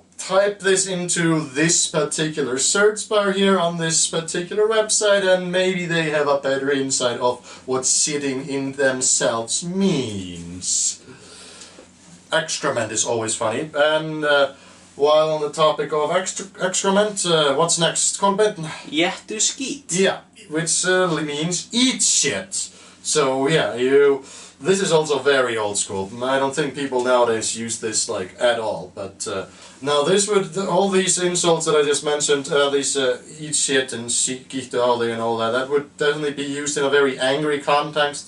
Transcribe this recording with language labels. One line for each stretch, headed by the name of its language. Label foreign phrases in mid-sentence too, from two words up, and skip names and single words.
English: Type this into this particular search bar here on this particular website and maybe they have a better insight of what sitting in themselves means. Excrement is always funny. And while on the topic of excrement, what's next, Kolbeinn?
Icelandic: Gettu skít.
English: Yeah, which means eat shit. So yeah, this is also very old school. I don't think people nowadays use this like at all. But now this would, all these insults that I just mentioned, these eat shit and
Icelandic: skýttu yfir
English: and all that, that would definitely be used in a very angry context.